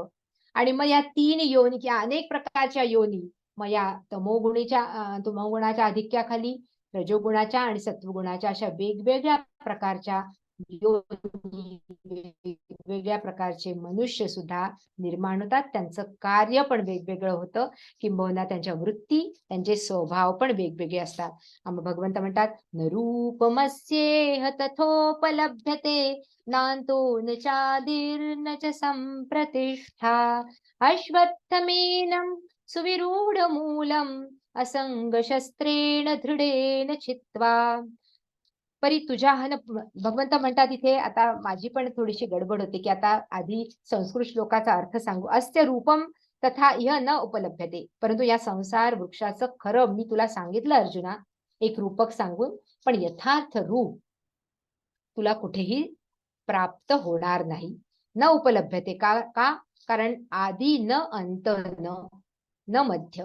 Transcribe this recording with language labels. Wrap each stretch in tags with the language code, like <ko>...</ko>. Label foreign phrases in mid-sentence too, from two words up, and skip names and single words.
<mr>आणि मग या 3 योनी किंवा अनेक प्रकारच्या योनी मग या तमोगुणाच्या आधिक्याखाली रजोगुणाच्या आणि सत्वगुणाच्या अशा वेगवेगळ्या प्रकारच्या योनी, वेगवेगळ्या प्रकारचे मनुष्य सुद्धा निर्माण होतात. त्यांचं कार्य पण वेगवेगळं होतं. किंबहुना त्यांच्या वृत्ती, त्यांचे स्वभाव पण वेगवेगळे असतात. भगवंत म्हणतात</mr> <sa>न रूपमस्येह तथोपलभ्यते नान्तो न चादिर्न च संप्रतिष्ठा अश्वत्थमेनं सुविरूढ मूलम असंग शस्त्रेण दृढेन छित्त्वा.</sa> <mr>परी तुझ्या भगवंत म्हणतात इथे. आता माझी पण थोडीशी गडबड होते की आता आधी संस्कृत श्लोकाचा अर्थ सांगू.</mr> <sa>अस्य रूपम तथा इह न उपलभ्यते.</sa> <mr>परंतु या संसार वृक्षाचं खरं मी तुला सांगितलं अर्जुना एक रूपक सांगून. पण यथार्थ रूप तुला कुठेही प्राप्त होणार नाही.</mr> <sa>न उपलभ्यते</sa> <mr>का? कारण आदी न अंत न मध्य.</mr>